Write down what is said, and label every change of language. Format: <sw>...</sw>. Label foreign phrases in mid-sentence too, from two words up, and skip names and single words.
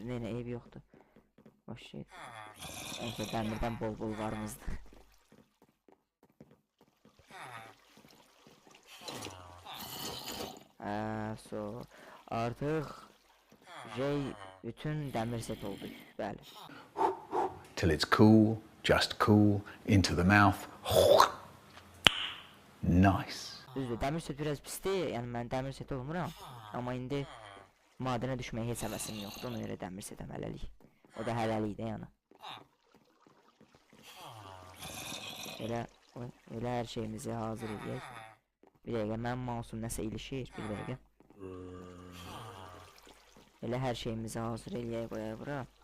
<az>Nə, ev yoxdur. Boş şey. Neyse, dəmirdən bol-bol varımızdır. Artıq bütün dəmir set oldu. Bəli.</az> <en>Till it's cool Just cool into the mouth. Nice.</en> <az>Düzdür, dəmir set biraz pisdir, yəni mən dəmir set olmuram. Amma indi madənə düşməyə heç həvəsim yoxdur, ona görə dəmir setəm hələlik. O da hələlikdir yəni. Elə hər şeyimizi hazır edək. Bir dəqiqə, mənim mouse'um nəsə ilişir, bir dəqiqə. Elə hər şeyimizi hazır edək, qoyaq bura.</az>